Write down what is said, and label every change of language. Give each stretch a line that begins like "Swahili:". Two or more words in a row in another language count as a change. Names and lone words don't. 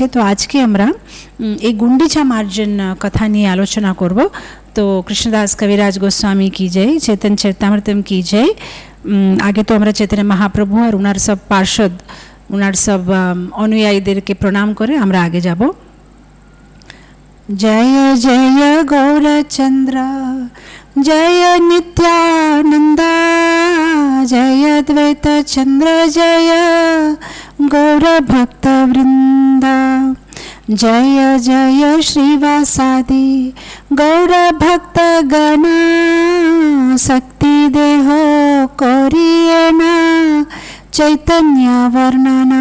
Bangla: তো আজকে আমরা এই গুন্ডিচা মার্জন কথা নিয়ে আলোচনা করব। তো কৃষ্ণদাস কবিরাজ গোস্বামী কি জয়, চৈতন্য চরিতামৃতম কি জয়। আগে তো আমরা চৈতন্য মহাপ্রভু আর ওনার সব পার্ষদ, ওনার সব অনুয়ায়ীদেরকে প্রণাম করে আমরা আগে যাব। জয় জয় গৌরচন্দ্র জয় নিত্যানন্দ জয় দ্বৈত চন্দ্র জয় গৌর ভক্ত বৃন্দ জয় জয় শ্রীবাসাদি গৌর ভক্ত গণ শক্তি দেহো করিএনা চৈতন্য বর্ণনা।